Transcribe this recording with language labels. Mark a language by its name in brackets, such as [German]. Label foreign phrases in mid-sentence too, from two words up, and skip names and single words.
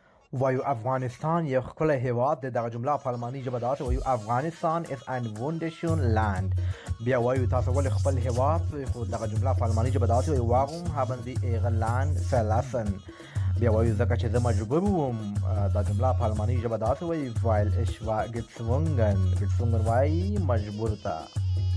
[Pashto] وایو افغانستان یو ښکلی هیواد دی. دغه جمله په الماني ژبه داسې وایو افغانستان [German] is ein wunderschön land. [Pashto] بیا وایو تاسو ولې خپل هیواد خو دغه جمله په الماني ژبه داسې وایو [German] warum haben Sie Ihr Land verlassen. [Pashto] بیا وایو ځکه چې زه مجبور وم. دا جمله په الماني ژبه داسې وایي [German] weil ich war gezwungen. [Pashto] gezwungen وایي مجبور ته.